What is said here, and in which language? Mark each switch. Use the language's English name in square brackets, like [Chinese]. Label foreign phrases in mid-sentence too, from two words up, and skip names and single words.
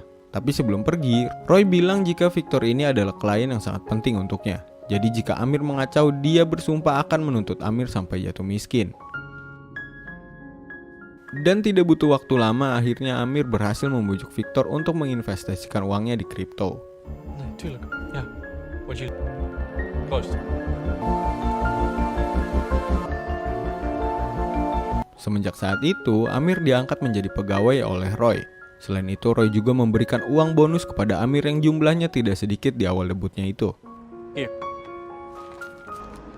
[Indonesian] Tapi sebelum pergi, Roy bilang jika Victor ini adalah klien yang sangat penting untuknya. Jadi jika Amir mengacau, dia bersumpah akan menuntut Amir sampai jatuh miskin. Dan tidak butuh waktu lama, akhirnya Amir berhasil membujuk Victor untuk menginvestasikan uangnya di kripto. [Dutch] Nee, tuurlijk. Ja. Wat je... Proost. [Indonesian] Semenjak saat itu, Amir diangkat menjadi pegawai oleh Roy. Selain itu, Roy juga memberikan uang bonus kepada Amir yang jumlahnya tidak sedikit di awal debutnya itu.